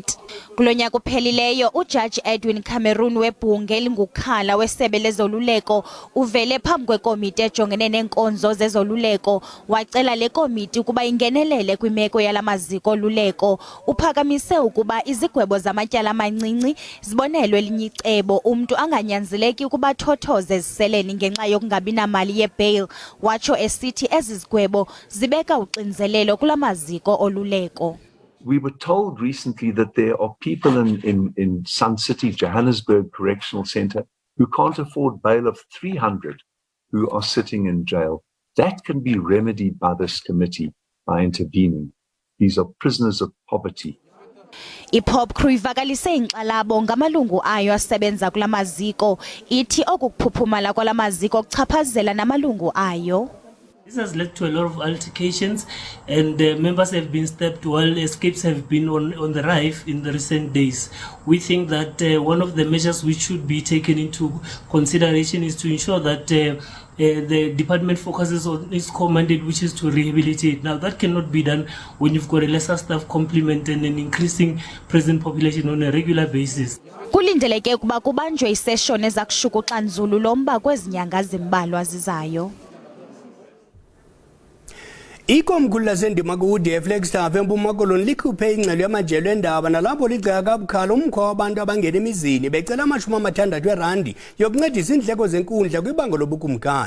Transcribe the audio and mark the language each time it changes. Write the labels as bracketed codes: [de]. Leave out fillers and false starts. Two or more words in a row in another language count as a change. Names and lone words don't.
[xh] Kulo nyaka uphelileyo uJaji Edwin Cameron webhunge elingukhala weSebe lezoLuleko uvele phambi kwekomiti ejongene neenkonzo zezoluleko wacela le komiti ukuba ingenelele kwimeko yalamaziko oluleko. Uphakamise ukuba izigwebo zamatyala amancinci zibonelwe elinye icebo umntu anganyanzeleki ukuba thothoze eziseleni ngenxa yokungabi namali yebail, watsho esithi ezi zigwebo zibeka uxinzelelo kulamaziko oluleko. [en] We were told recently that there are people in Sun City, Johannesburg Correctional Centre, who can't afford bail of 300 who are sitting in jail. That can be remedied by this committee by intervening. These are prisoners of poverty. [xh] IPop Crew ivakalise inkxalabo ngamalungu ayo asebenza kulamaziko, ithi okuphuphumala kwalamaziko kuchaphazela namalungu ayo. [en] This has led to a lot of altercations, and members have been stabbed while escapes have been on the rise in the recent days. We think that one of the measures which should be taken into consideration is to ensure that the department focuses on its core mandate, which is to rehabilitate. Now, that cannot be done when you've got a lesser staff complement and an increasing prison population on a regular basis. [xh] Kulindeleke ukuba kubanjwe isession ezakushukuxa nzulu lomba kwezi nyanga zimbalwa zizayo. Ikomkhulu lasendima ku-UDF Flagstaff eMpuma Koloni likhuphe ingxelo yamajelo endaba nalapho ligceka kabukhali umkhwa wabantu abangena emizini becela R60 yokuncedisa indleko zenkundla kwibango lobukumkani.